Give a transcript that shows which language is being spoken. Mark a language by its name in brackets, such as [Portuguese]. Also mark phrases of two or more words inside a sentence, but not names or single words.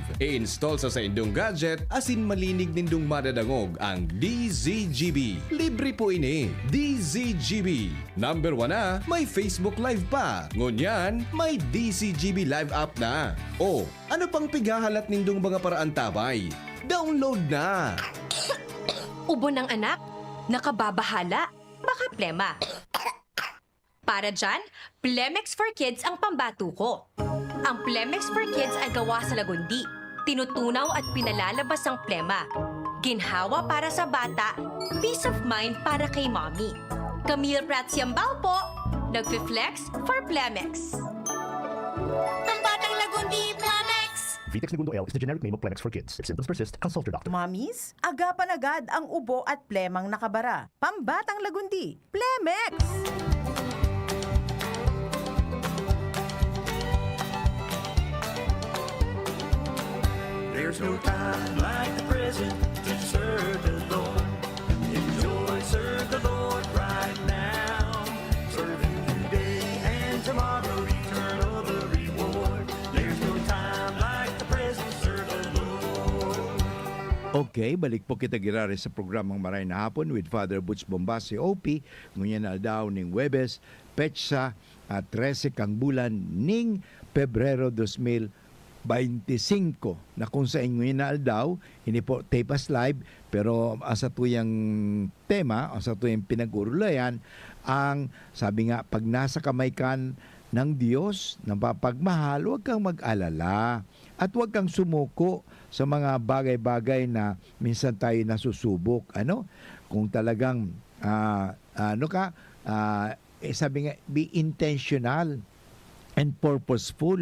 [Bikol] I-install sa saindong gadget, asin malinig nindong madadangog ang DZGB. Libre po ini. DZGB. Number 1 na, may Facebook Live pa. Ngunyan, may DZGB Live app na. O, ano pang pigahalat nindong mga paraan tabay? Download na! [Filipino] Ubo ng anak, nakababahala, baka plema. Para dyan, Plemex for Kids ang pambato ko. Ang Plemex for Kids ay gawa sa lagundi. Tinutunaw at pinalalabas ang plema. Ginhawa para sa bata, [English] peace of mind [Filipino] para kay mommy. Camille Pratsiambao po, nagfi-flex for Plemex. Pambatang Lagundi, Plemex! [English] Vitex Segundo L is the generic name of Plemex for kids. If symptoms persist, consult your doctor. [Filipino] Mommies, agapan agad ang ubo at plemang nakabara. Pambatang Lagundi, Plemex! [English] There's no time like the present to serve the Lord. Enjoy, serve the Lord right now. Serve Him today and tomorrow, eternal the reward. There's no time like the present, serve the Lord. [Bikol] Okay, balik po kita girare sa programang Maray na Hapon with Father Butch Bombasi OP. Ngunyan na daw ning Webes, Petsa at 13 kang bulan ning Pebrero 2025 na kung sa inyo na aldaw, hindi po [English] tape as live, [Bikol] pero asa tuyang tema, asa tuyang pinag-urulayan, ang sabi nga, [Filipino] pag nasa kamay kan ng Diyos, ng papagmahal, huwag kang mag-alala at huwag kang sumuko sa mga bagay-bagay na minsan tayo nasusubok. Ano? Kung talagang, sabi nga, [English] be intentional and purposeful.